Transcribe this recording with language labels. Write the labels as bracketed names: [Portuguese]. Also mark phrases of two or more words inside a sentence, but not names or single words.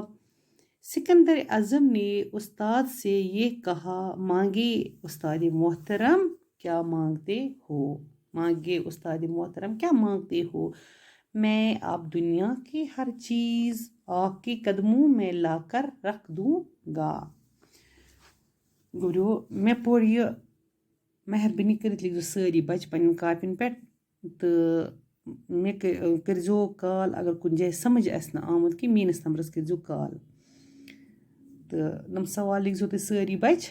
[Urdu] سکندر اعظم نے استاد سے یہ کہا مانگے استاد محترم کیا مانگتے ہو؟ مانگے استاد محترم کیا مانگتے ہو؟ میں اب دنیا کی ہر چیز آپ کے قدموں میں لا کر رکھ دوں گا. [Kashmiri] گوٚو مےٚ پوٚر یہِ. مہربٲنی کٔرِتھ لیکھزیو سٲری بچہِ پنٛنٮ۪ن کاپین پٮ۪ٹھ تہٕ مےٚ کٔرۍزیو کال اگر کُنہِ جایہِ سمجھ آسہِ نہٕ آمُت کینٛہہ میٛٲنِس نمبرس کٔرۍزیو کال تہٕ یِم سوال لیکھزیو تُہۍ سٲری بچہِ.